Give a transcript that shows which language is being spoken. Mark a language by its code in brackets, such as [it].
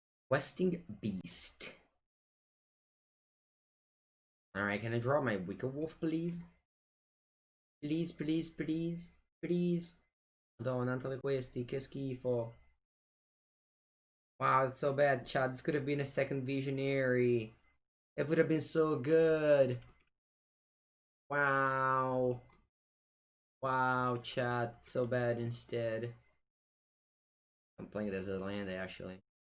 [en] Questing Beast. Alright, can I draw my Wicker Wolf, please? Please, please, please, please. [it] Madonna, tale questi, che schifo. [en] Wow, it's so bad, Chad. This could have been a second Visionary. It would have been so good. Wow. Wow, Chad. So bad instead. I'm playing it as a land, actually.